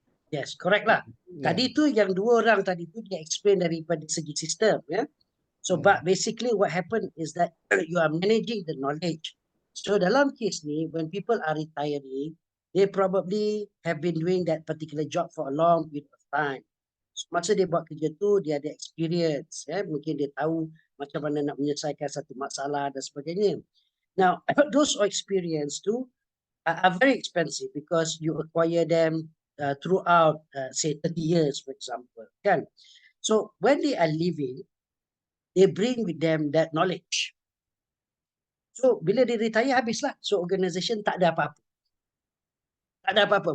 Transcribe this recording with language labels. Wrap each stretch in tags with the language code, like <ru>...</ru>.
<en>Yes, correct</en> <ms>lah. Tadi tu yang dua orang tadi tu dia explain daripada segi sistem, ya.</ms> <en>So, but basically what happened is that you are managing the knowledge. So</en> <ms>dalam kes ni,</ms> <en>when people are retiring, they probably have been doing that particular job for a long period of time.</en> <ms>So, masa dia buat kerja tu, dia ada experience, ya. Mungkin dia tahu macam mana nak menyelesaikan satu masalah dan sebagainya.</ms> <en>Now, those experience</en> <ms>tu</ms> <en>are very expensive because you acquire them throughout, say, 30 years, for example.</en> <ms>Kan?</ms> <en>So, when they are leaving, they bring with them that knowledge.</en> <ms>So, bila dia retire, habislah. So, organisation tak ada apa-apa. Tak ada apa-apa.</ms>